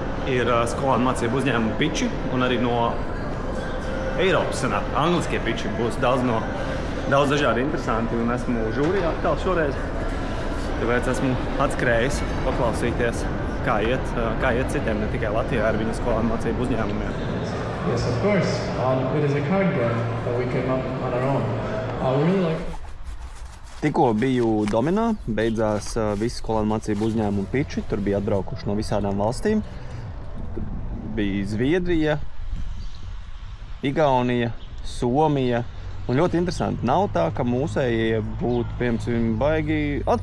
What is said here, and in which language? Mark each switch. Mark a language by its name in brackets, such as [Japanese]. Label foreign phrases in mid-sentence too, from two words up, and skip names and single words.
[Latvian] ir skolēnu mācību uzņēmumu piči, un arī no Eiropas angliskie piči būs daudz dažādi interesanti, un esmu žūrijā atkal šoreiz. Tāpēc esmu atskrējis paklausīties, kā iet citiem, ne tikai Latvijā ar viņu skolēnu mācību uzņēmumiem. [English] Yes, of course. It is a card game that we came up on our own. I really like. [Latvian] Tikko biju Dominā, beidzās visi skolēnu mācību uzņēmumu piči, tur bija atbraukuši no visādām valstīm. Bija Zviedrija, Igaunija, Somija, un ļoti interesanti. Nav tā, ka mūsējie būtu, piemēram, baigi atpalikuši.